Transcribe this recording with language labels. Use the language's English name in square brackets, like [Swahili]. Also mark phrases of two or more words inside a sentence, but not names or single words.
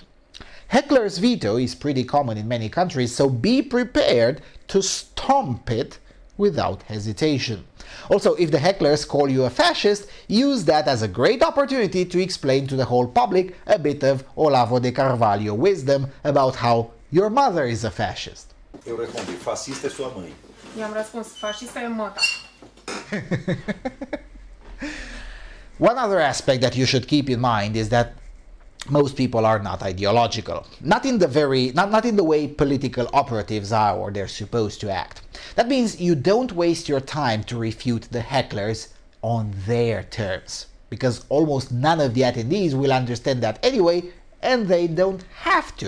[English] Heckler's veto is pretty common in many countries, so be prepared to stomp it without hesitation. Also, if the hecklers call you a fascist, use that as a great opportunity to explain to the whole public a bit of Olavo de Carvalho wisdom about how your mother is a fascist. [Portuguese] Eu respondi, fascista é sua mãe. [Romanian] I-am răspuns, fascista e măta. [English] One other aspect that you should keep in mind is that most people are not ideological. Not in the way political operatives are or they're supposed to act. That means you don't waste your time to refute the hecklers on their terms, because almost none of the attendees will understand that anyway, and they don't have to.